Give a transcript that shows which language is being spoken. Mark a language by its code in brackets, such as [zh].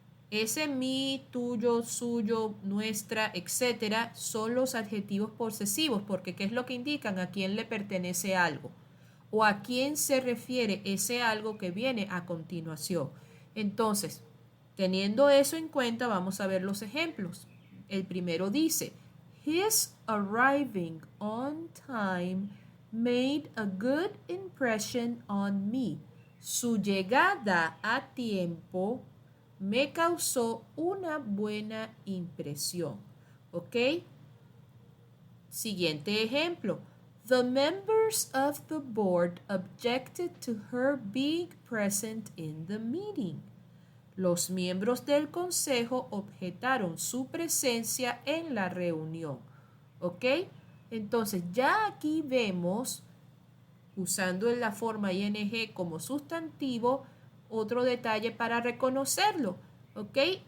[es] Ese mi, tuyo, suyo, nuestra, etcétera, son los adjetivos posesivos, porque ¿qué es lo que indican? A quién le pertenece algo o a quién se refiere ese algo que viene a continuación. Entonces, teniendo eso en cuenta, vamos a ver los ejemplos. El primero dice, [en] his arriving on time made a good impression on me. [es] Su llegada a tiempo me causó una buena impresión. ¿Ok? Siguiente ejemplo. [en] The members of the board objected to her being present in the meeting. [es] Los miembros del consejo objetaron su presencia en la reunión. ¿Ok? Entonces, ya aquí vemos, usando la forma ing como sustantivo, otro detalle para reconocerlo, ¿ok?